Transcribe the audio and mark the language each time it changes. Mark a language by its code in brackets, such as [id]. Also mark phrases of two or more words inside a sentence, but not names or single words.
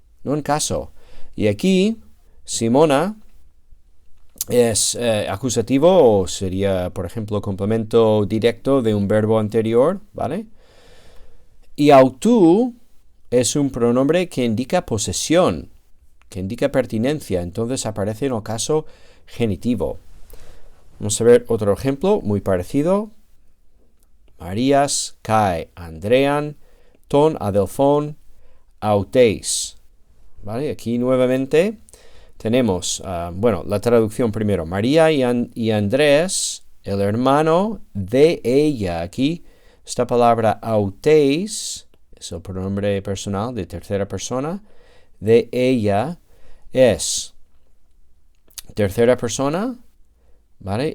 [es] Y aquí, Simona es acusativo, o sería, por ejemplo, complemento directo de un verbo anterior, ¿vale? Y autu es un pronombre que indica posesión, que indica pertinencia, entonces aparece en el caso genitivo. Vamos a ver otro ejemplo muy parecido. [el] Μαρίας καὶ Ἀνδρέαν τὸν ἀδελφὸν αὐτῆς. [es] ¿Vale? Aquí nuevamente tenemos, la traducción primero. María y Andrés, el hermano de ella. Aquí esta palabra auteis es el pronombre personal de tercera persona. De ella es tercera persona, ¿vale?